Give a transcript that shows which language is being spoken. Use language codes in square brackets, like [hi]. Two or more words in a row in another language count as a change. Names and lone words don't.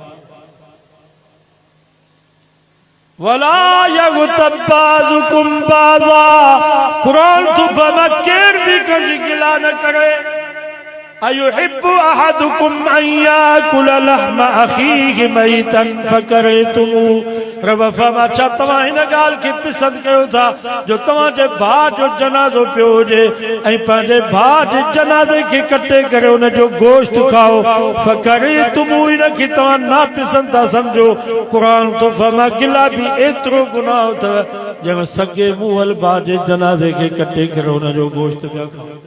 [ar] ولا يغتب بعضكم بعضا [sd] कुरान तो फरमा केर भी कंहिंजी गिला न करे [ar] أيحب أحدكم أن يأكل لحم أخيه ميتا فكرهتموه [sd] रब फरमा छा तव्हां हिन ॻाल्हि खे पसंदि कयो था जो तव्हांजे भाउ जो जनाज़ो पियो हुजे ऐं पंहिंजे भाउ जे जनाज़े खे कटे करे हुन जो गोश्त खाओ फकरतुमू इन खे तव्हां नापसंदि था सम्झो क़ुरान तो फरमा गिला बि एतिरो गुनाह अथव जंहिंमें सॻे मुंहल भाउ जे जनाज़े खे कटे करे हुन जो गोश्त पिया खाओ